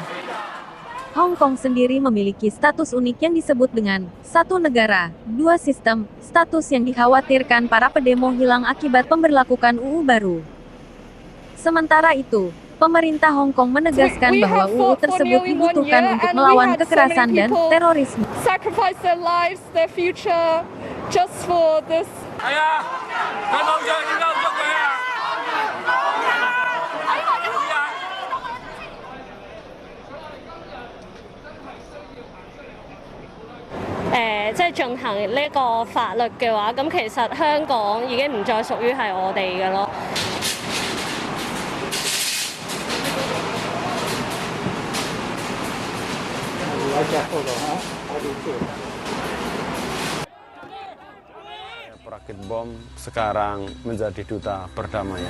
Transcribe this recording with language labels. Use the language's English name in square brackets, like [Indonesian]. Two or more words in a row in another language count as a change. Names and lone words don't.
[Indonesian] Hong Kong sendiri memiliki status unik yang disebut dengan satu negara, dua sistem, status yang dikhawatirkan para pendemo hilang akibat pemberlakukan UU baru. Sementara itu, pemerintah Hong Kong menegaskan bahwa UU tersebut dibutuhkan untuk melawan kekerasan dan terorisme. [English] Sacrifice their lives, their future, just for this. [Cantonese] 誒，即係進行呢個法律嘅話，咁其實香港已經唔再屬於係我哋嘅咯。 [Indonesian] Perakit bom sekarang menjadi duta perdamaian.